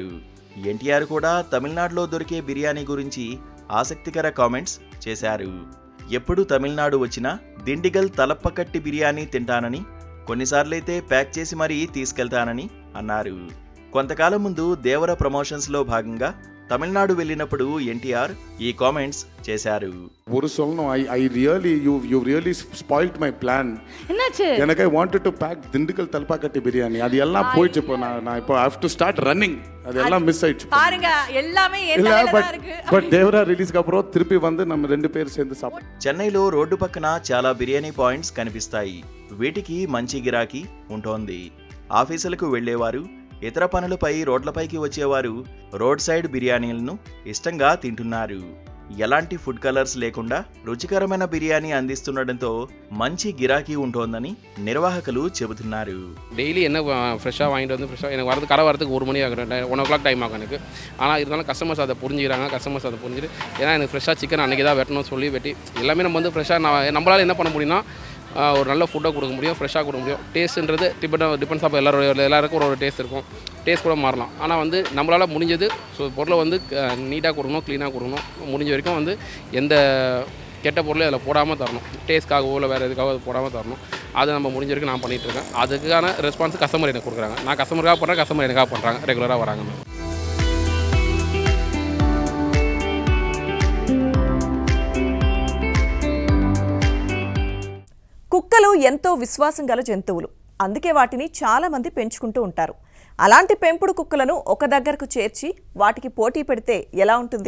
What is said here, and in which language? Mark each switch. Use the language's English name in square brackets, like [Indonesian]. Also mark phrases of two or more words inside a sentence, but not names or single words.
[Telugu] ఎన్టీఆర్ కూడా తమిళనాడులో దొరికే బిర్యానీ గురించి ఆసక్తికర కామెంట్స్ చేశారు. ఎప్పుడు తమిళనాడు వచ్చినా దిండిగల్ తలప్పకట్టి బిర్యానీ తింటానని, కొన్నిసార్లైతే ప్యాక్ చేసి మరీ తీసుకెళ్తానని అన్నారు. కొంతకాలం ముందు దేవర ప్రమోషన్స్లో భాగంగా తమిళనాడు వెళ్ళినప్పుడు ఎన్టీఆర్ ఈ కామెంట్స్ చేశారు. [Tamil] ஒரு சொல்லணும் [English] I really you really spoiled my plan. [Tamil] என்னாச்சு? எனக்கு [English] I wanted to pack [Tamil] திண்டுக்கல் தல்பாக்கட்டி பிரியாணி. அது எல்லாம் போயிடுச்சு. இப்போ நான் இப்போ [English] I have to start running. [Tamil] அதெல்லாம் மிஸ் ஆயிடுச்சு பாருங்க, எல்லாமே ஏன் இல்ல தலையில பட் தான் இருக்கு. பட் தேவரா ரிலீஸ்க்கு அப்புறம் திருப்பி வந்து நம்ம ரெண்டு பேரும் சேர்ந்து சாப்பிட்டோம். [Telugu] చెన్నైలో రోడ్డు పక్కన చాలా బిర్యానీ పాయింట్స్ కనిపిస్తాయి. వీటికి మంచి గిరాకీ ఉంటోంది. ఆఫీసులకు వెళ్లేవారు, ఇతర పనులపై రోడ్లపైకి వచ్చేవారు [English] road side [Telugu] బిర్యానీలను ఇష్టంగా తింటున్నారు. ఎలాంటి [English] food colors [Telugu] లేకుండా రుచికరమైన బిర్యానీ అందిస్తుండటంతో మంచి గిరాకీ ఉంటోందని నిర్వాహకులు చెబుతున్నారు. [Tamil] டெய்லி என்ன ஃப்ரெஷ்ஷாக வாங்கிட்டு வந்து ஃப்ரெஷ்ஷாக எனக்கு வரது கடை வரதுக்கு 1 மணி ஆகும், 1 o'clock டைம் ஆகும் எனக்கு. ஆனால் இருந்தாலும் கஸ்டமர்ஸ் அதை புரிஞ்சுக்கிறாங்க. கஸ்டமர்ஸ் அதை புரிஞ்சுட்டு ஏன்னா எனக்கு ஃப்ரெஷ்ஷாக சிக்கன் அன்றைக்கி தான் வெட்டணும்னு சொல்லி வெட்டி எல்லாமே நம்ம வந்து ஃப்ரெஷ்ஷாக நம்மளால் என்ன பண்ண முடியும்னா ஒரு நல்ல ஃபுட்டாக கொடுக்க முடியும், ஃப்ரெஷ்ஷாக கொடுக்க முடியும். டேஸ்ட்டுன்றது [English] depends of [Tamil] எல்லாருக்கும் ஒரு டேஸ்ட் இருக்கும், டேஸ்ட் கூட மாறலாம். ஆனால் வந்து நம்மளால் முடிஞ்சது ஸோ பொருளை வந்து நீட்டாக கொடுக்கணும், க்ளீனாக கொடுக்கணும். முடிஞ்ச வரைக்கும் வந்து எந்த கெட்ட பொருளையும் அதில் போடாமல் தரணும். டேஸ்ட்காகவோ இல்லை வேறு எதுக்காக அது போடாமல் தரணும். அதை நம்ம முடிஞ்ச வரைக்கும் நான் பண்ணிகிட்ருக்கேன். அதுக்கான ரெஸ்பான்ஸ் கஸ்டமர் எனக்கு கொடுக்குறாங்க. நான் கஸ்டமருக்காக பண்ணுறேன், கஸ்டமர் எனக்காக பண்ணுறாங்க, ரெகுலராக வராங்க. [Telugu] కుక్కలు ఎంతో విశ్వాసం గల జంతువులు. అందుకే వాటిని చాలా మంది పెంచుకుంటూ ఉంటారు. అలాంటి పెంపుడు కుక్కలను ఒక దగ్గరకు చేర్చి వాటికి పోటీ పెడితే ఎలా ఉంటుంది?